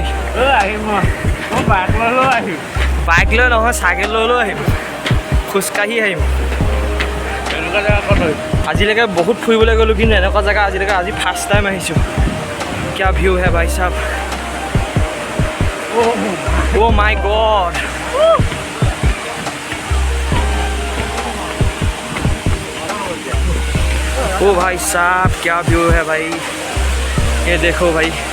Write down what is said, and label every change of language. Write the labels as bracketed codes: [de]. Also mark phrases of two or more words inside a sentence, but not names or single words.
[as] আহিম মই বাইক লৈ আহিম বাইক লৈ নহয় চাইকেল লৈ আহিম খোজকাঢ়ি আহিম এনেকুৱা জেগা ক'ত হয় আজিলৈকে বহুত ফুৰিবলৈ গ'লোঁ কিন্তু এনেকুৱা জেগা আজিলৈকে আজি [en] first time [as] আহিছোঁ [hi] क्या व्यू है भाई साहब [en] oh my god [hi] ओ भाई साहब क्या व्यू है भाई ये देखो भाई